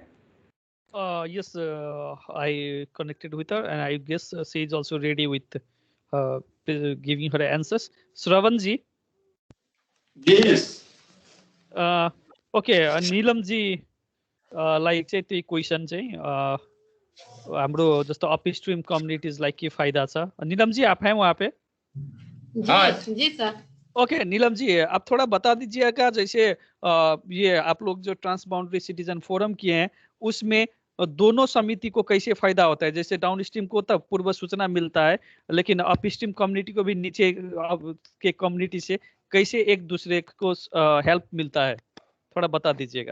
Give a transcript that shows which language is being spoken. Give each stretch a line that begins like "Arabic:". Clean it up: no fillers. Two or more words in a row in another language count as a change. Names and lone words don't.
English: Yes, I connected with her, and I guess she is also ready with giving her answers. Shravan ji. Yes.
Nepali: Okay, Neelam ji, like चाहिँ त्यही क्वेसन चाहिँ हाम्रो जस्तो
English: upstream communities
Nepali: लाइक के फायदा छ?
Hindi: नीलम जी आप हैं वहाँ पे? जी सर। ओके नीलम जी, आप थोड़ा बता दीजिएगा, जैसे ये आप लोग जो
English: transboundary citizen forum
Hindi: किए हैं उसमें दोनों समिति को कैसे फायदा होता है? जैसे
English: down stream
Hindi: को तब पूर्व सूचना मिलता है, लेकिन
English: upstream community
Hindi: को भी नीचे के कम्युनिटी से कैसे एक दूसरे को हेल्प मिलता है, थोड़ा बता दीजिएगा।